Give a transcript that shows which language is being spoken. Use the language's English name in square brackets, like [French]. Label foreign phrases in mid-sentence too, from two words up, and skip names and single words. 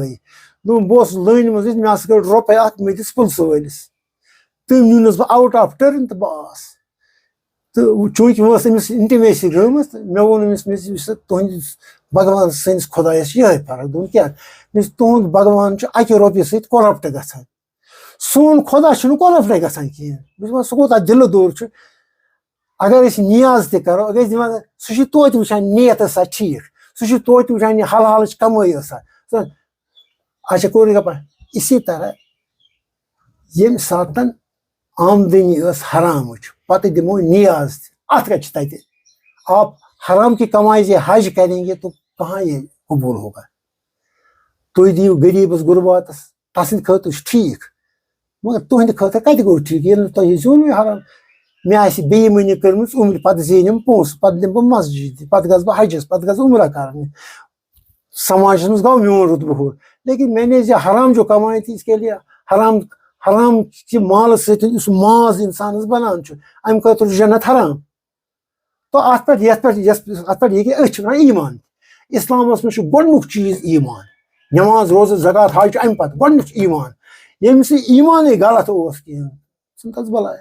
[Kashmiri] گٔیی دوٚپُن بہٕ اوسُس لٲنہِ منٛز مےٚ ہسا کٔڑ رۄپے اکھ مےٚ دِژ پٕلسہٕ وٲلِس تہٕ نیونَس بہٕ [English] out of turn [Kashmiri] تہٕ بس تہٕ چوٗنٛکہِ وۄنۍ ٲس أمِس اِنٹِمیسی گٔمٕژ مےٚ ووٚن أمِس یُس تُہنٛدِس بھگوان سٲنِس خۄدایس چھِ یِہے فرق دوٚپُن کیٛاہ مےٚ دوٚپُس تُہُنٛد بھگوان چھُ اکہِ رۄپیہِ سۭتۍ کۄرپٹ گژھان سون خۄدا چھُنہٕ کۄرپٹے گژھان کِہینۍ بہٕ چھُس دپان سُہ کوٗتاہ دِلہٕ دوٗر چھُ اگر أسۍ نیاز تہِ کرو اگر أسۍ دِوان سُہ چھُ توتہِ وٕچھان نیت ٲسا ٹھیٖک سُہ چھُ توتہِ وٕچھان یہِ حلالٕچ کمٲے ٲسا اچھا کوٚر گپا [Urdu] اسی طرح [Kashmiri] ییٚمہِ ساتہٕ آمدنی ٲس حرامٕچ پتہٕ دِمو نیاز تہِ اتھ کتہِ چھِ تتہِ [Urdu] آپ حرام کی کمائی سے حج کریں گے تو کہاں یہ قبول ہوگا [Kashmiri] تُہۍ دِیِو غریٖبس غُرباتس تسٕنٛدِ خٲطرٕ چھُ ٹھیٖک مگر تُہنٛدِ خٲطرٕ کتہِ گوٚو ٹھیٖک ییٚلہِ نہٕ تۄہہِ زیوٗنٕے حرام مےٚ آسہِ بے ایٖمٲنی کٔرمٕژ عُمرِ پتہٕ زینِم پونٛسہٕ پتہٕ دِمہٕ بہٕ مسجد پتہٕ گژھٕ بہٕ حجس پتہٕ گژھٕ عُمرہ کرنہِ سماجس منٛز گوٚو میون رُتبہٕ ہُر [Urdu] لیکن میں نے حرام جو کمائی تھی اس کے لیے [Kashmiri] حرام چہِ مالہٕ سۭتۍ یُس ماز انسانس بنان چھُ امہِ خٲطرٕ چھُ جنت حرام تو اتھ پٮ۪ٹھ یتھ پٮ۪ٹھ یہِ کہِ أسۍ چھِ ونان ایٖمان اسلامس منٛز چھُ گۄڈنیُک چیٖز ایٖمان نٮ۪ماز روزٕ زکات حج چھُ امہِ پتہٕ گۄڈنیُک چھُ ایٖمان ییٚمِس نہٕ ایٖمانٕے غلط اوس کِہینۍ ژھٕن تس بلاے